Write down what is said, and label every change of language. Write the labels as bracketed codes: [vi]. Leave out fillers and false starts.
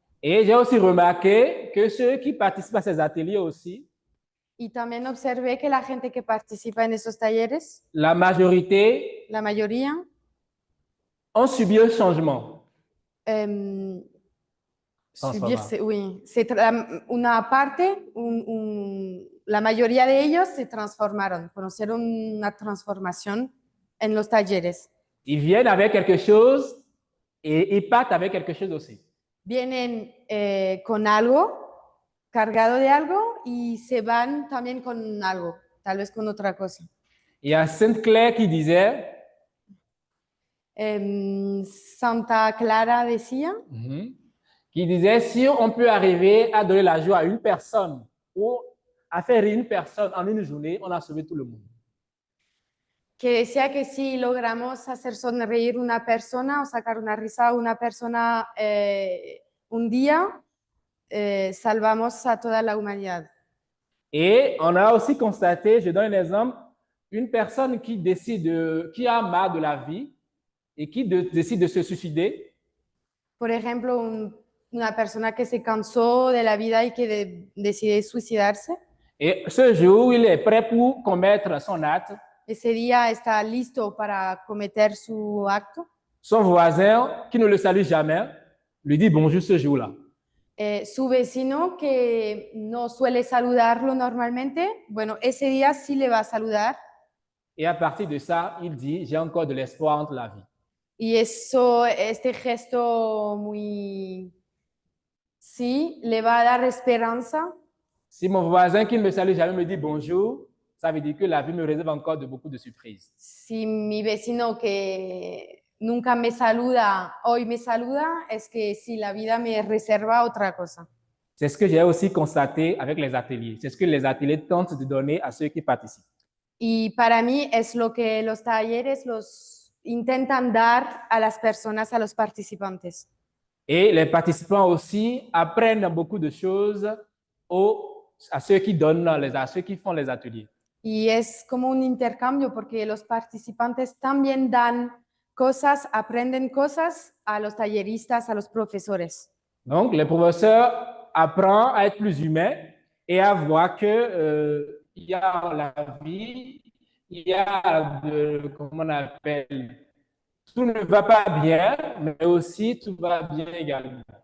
[fr] Et j'ai aussi remarqué que ceux qui participent à ces ateliers aussi, [es] Y también observé que la gente que participa en esos talleres, [fr] la majorité [es] la mayoría, [fr] ont subi un changement. [es] subirse, [fr] oui, [es] una parte, la mayoría de ellos se transformaron, conocieron una transformación en los talleres. [fr] Ils viennent avec quelque chose et ils partent avec quelque chose aussi. [es] Vienen con algo, cargado de algo, y se van también con algo, tal vez con otra cosa. [fr] Il y a Sainte Claire qui disait, [es] Santa Clara decía, [fr] si on peut arriver à donner la joie à une personne ou à faire rire une personne en une journée, on a sauvé tout le monde. [es] que decía que si logramos hacer sonreír una persona o sacar una risa a una persona un día, salvamos a toda la humanidad. [fr] Et on a aussi constaté, je donne un exemple, une personne qui décide, qui a marre de la vie et qui décide de se suicider. [es] Por ejemplo, una persona que se cansó de la vida y que decide suicidarse. [fr] Et ce jour, il est prêt pour commettre son acte. [es] Ese día está listo para cometer su acto. [fr] Son voisin, qui ne le salue jamais, lui dit bonjour ce jour-là. [es] Su vecino, que no suele saludarlo normalmente, bueno, ese día sí le va a saludar. [fr] Et à partir de ça, il dit, j'ai encore de l'espoir entre la vie. [es] Y eso, este gesto muy, sí, le va a dar esperanza. [fr] Si mon voisin qui ne me salue jamais me dit bonjour, ça veut dire que la vie me réserve encore de beaucoup de surprises. [es] Si mi vecino que nunca me saluda, hoy me saluda, es que si la vida me reserva otra cosa. [fr] C'est ce que j'ai aussi constaté avec les ateliers. C'est ce que les ateliers tentent de donner à ceux qui participent. [es] Y para mí es lo que los talleres los intentan dar a las personas, a los participantes. [fr] Et les participants aussi apprennent beaucoup de choses à ceux qui donnent, à ceux qui font les ateliers. [es] Y es como un intercambio porque los participantes también dan cosas, aprenden cosas a los talleristas, a los profesores. [fr] Donc, les professeurs apprennent à être plus humains et à voir que il y a la vie, il y a comment on appelle, tout ne va pas bien, mais aussi tout va bien également.